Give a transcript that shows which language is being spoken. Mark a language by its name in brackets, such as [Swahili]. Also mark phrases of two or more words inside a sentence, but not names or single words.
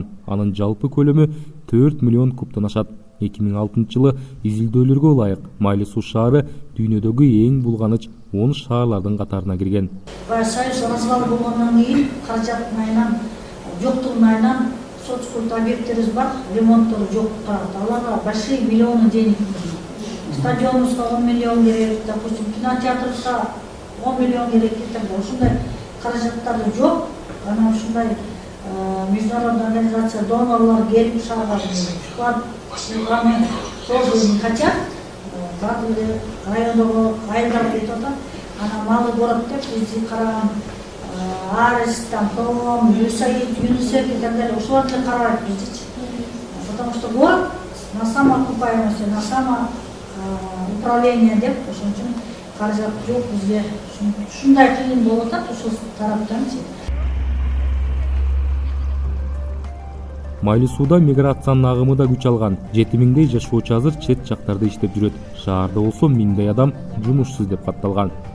[Kyrgyz] Анын жалпы көлөмү 4 миллион кубтан ашат. 2006 жылы изилдөөлөргө ылайык Майлы Суу шаары дүйнөдөгү эң булганыч 10 шаарлардын катарына кирген. Союз развалы болгондон кийин каражаттын айынан, жоктугун айынан соцкульт объекттерибиз бар, ремонттору жок тарапта. [Russian] Аларга большие миллионы денег. [Kyrgyz] Стадионубузга 10 миллион керек, допустим, кинотеатрыбызга 10 миллион керек деп, ушундай каражаттары жок. Анан ушундай [Russian] международный организация, [Kyrgyz] донорлор келип шаарга [Russian] вклад тоже не хотят. [Kyrgyz] Баардыгы райондогу айылдар кетип атат. Анан [Russian] малый город [Kyrgyz] деп бизди караган Арес, [Russian] там, Том, ЮСАИД, ЮНИСЕФ и так далее. [Kyrgyz] Ушулар деле карабайт биздичи. [Russian] Потому что город на самоокупаемости, на самоуправление [Kyrgyz] деп, ошон үчүн каражат жок бизге. Ушундай кыйын болуп атат ушул тараптанчы. Майлы Сууда миграциянын агымы да күч алган. 7000дей жашоочу азыр чет жактарда иштеп жүрөт. Шаарда болсо 1000дей адам жумушсуз деп катталган.